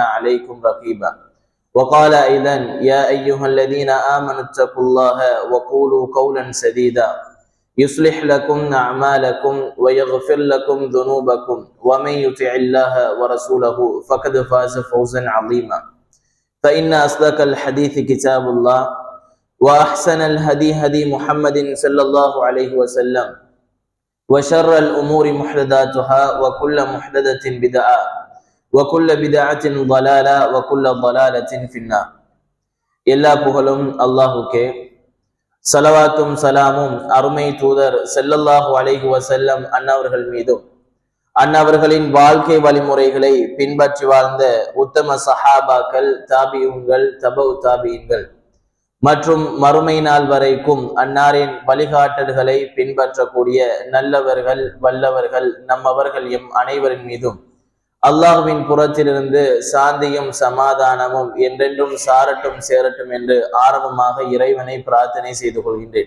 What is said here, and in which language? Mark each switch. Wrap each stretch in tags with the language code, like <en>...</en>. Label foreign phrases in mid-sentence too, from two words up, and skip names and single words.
<ar>عليكم رقيبا وقال أيضا يا أيها الذين آمنوا اتقوا الله وقولوا قولا سديدا يصلح لكم أعمالكم ويغفر لكم ذنوبكم ومن يطع الله ورسوله فقد فاز فوزا عظيما فإن أصدق الحديث كتاب الله وأحسن الهدي هدي محمد صلى الله عليه وسلم وشر الأمور محدثاتها وكل محدثة بدعة وكل بدعة ضلالة وكل ضلالة في النار</ar> <ta>எல்லா புகழும் அல்லாஹுக்கே ஸலவாத்தும் சலாமும் அருமை தூதர்</ta> <ar>صلى الله عليه وسلم</ar> <ta>அன்னவர்கள் மீதும் அன்னவர்களின் வாழ்க்கை வழிமுறைகளை பின்பற்றி வாழ்ந்த உத்தம சஹாபாக்கள் தாபியூன்கள் தபவு தாபியீன்கள் மற்றும் மறுமை நாள் வரைக்கும் அன்னாரின் வழிகாட்டல்களை பின்பற்றக்கூடிய நல்லவர்கள் வல்லவர்கள் நம்மவர்கள் எம் அனைவரின் மீதும் அல்லாஹ்வின் புறத்திலிருந்து சாந்தியும் சமாதானமும் என்றென்றும் சாரட்டும் சேரட்டும் என்று ஆரம்பமாக இறைவனை பிரார்த்தனை செய்து கொள்கின்றேன்.</ta>